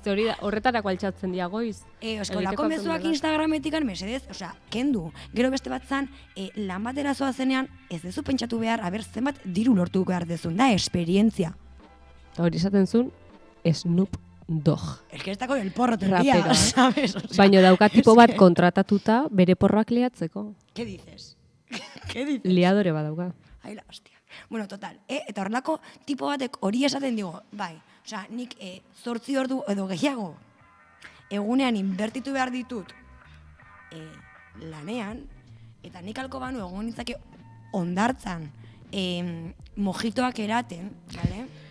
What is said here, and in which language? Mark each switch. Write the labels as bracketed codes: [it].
[eu] Hori da, horretarako altxatzen dia goiz. Eskolako mezuak Instagrametikan, mesedez, osea, kendu. Gero beste bat zan, lan batera zoa zenean, ez dezu pentsatu behar, aber zenbat diru lortu behar dezun, da, esperientzia. Hori esaten zuen, Snoop Dogg. [es] El que está con el porro tendría, ¿sabes? O sea, [eu] baina dauka tipo bat kontratatuta bere porroak liatzeko. [es] ¿Qué dices? ¿Qué dices? [eu] Liadore bat dauka. [es] Ai la hostia. [eu] Bueno, total, eta horrelako tipo batek hori esaten digo, bai, osea, nik 8 ordu edo gehiago egunean inbertitu behar ditut lanean, eta nik alko banu egon nintzake ondartzan mojitoak eraten, ¿vale?